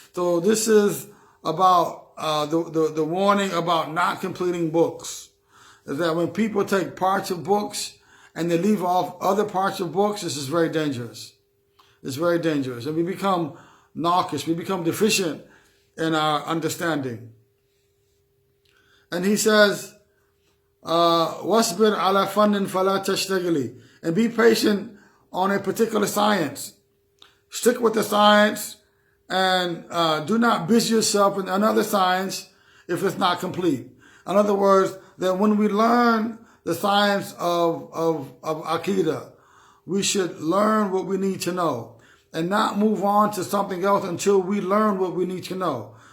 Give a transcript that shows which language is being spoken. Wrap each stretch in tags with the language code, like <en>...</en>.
<en>So this is about the warning about not completing books. Is that when people take parts of books and they leave off other parts of books, this is very dangerous. It's very dangerous. And we become narciss, we become deficient in our understanding. And he says,</en> <ar>وَاصْبِرْ عَلَى فَنٍ فَلَا تَشْتَغِلِي.</ar> <en>And be patient on a particular science. Stick with the science and do not busy yourself in another science if it's not complete. In other words, that when we learn the science of Aqidah, we should learn what we need to know and not move on to something else until we learn what we need to know.</en>